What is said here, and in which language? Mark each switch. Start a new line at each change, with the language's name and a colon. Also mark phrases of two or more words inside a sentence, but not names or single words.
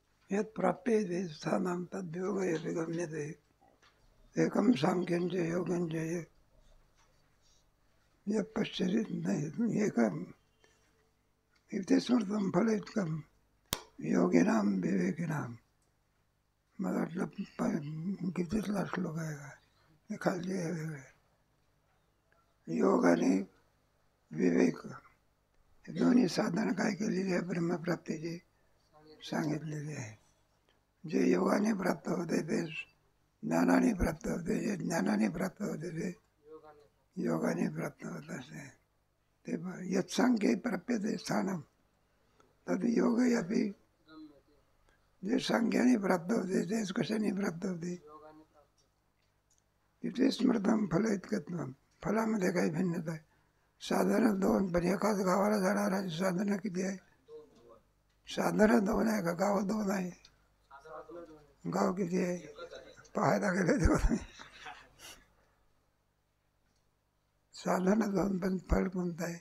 Sanskrit: यत् प्राप्यते स्थानं तद्योगे गम्यते एकं सांख्यं च योगं च यः पश्यति एकम् इति स्मृतं फलयुक्तं योगिनां विवेकिनां.
Marathi: मला वाटलं कितीतला श्लोक आहे का, हे खालचे आहे वेगळे. योग आणि विवेक हे दोन्ही साधनं काय केलेली आहे ब्रह्मप्राप्तीची सांगितलेली आहे. जे योगाने प्राप्त होते ते ज्ञानाने प्राप्त होते, जे ज्ञानाने प्राप्त होते ते योगाने प्राप्त होत असते.
Sanskrit: ते यत्सांख्ये प्राप्यते स्थानं तद योग अपि.
Marathi: जे सांख्याने प्राप्त होते तेच कशाने प्राप्त होते, तिथे
Sanskrit: स्मृतम फल इतकत्वम.
Marathi: फलामध्ये काही भिन्नता आहे. साधनं दोन, पण एकाच गावाला जाणारा साधनं किती आहे? साधनं दोन आहे का गाव दोन आहे? गाव किती आहे पाहायला गेले तेव्हा. साधनं दोन पण फल कोणतं आहे?